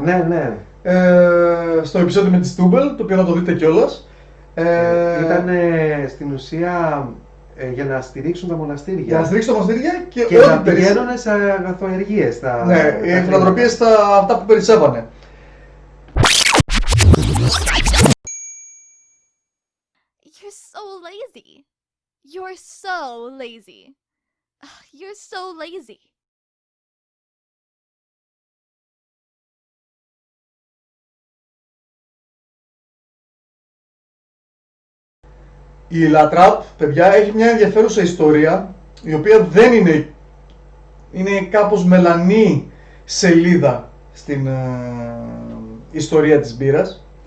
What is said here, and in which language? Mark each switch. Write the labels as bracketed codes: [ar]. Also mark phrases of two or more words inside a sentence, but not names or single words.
[el] Ναι, ναι. Στο επεισόδιο με τη Stubble, το οποίο να το δείτε κιόλας. Ήταν στην ουσία για να στηρίξουν τα μοναστήρια. Για να στηρίξει τα μοναστήρια και Και ό,τι να περισσεύει. πηγαίνουν σε αγαθοεργίες. Ναι, οι φιλανθρωπίες στα αυτά που περισσεύανε. [en] You're so lazy. You're so lazy. Ugh, you're so lazy. [el] Η La Trappe, παιδιά, έχει μια ενδιαφέρουσα ιστορία, η οποία δεν είναι κάπως μελανή σελίδα στην ιστορία της μπύρας.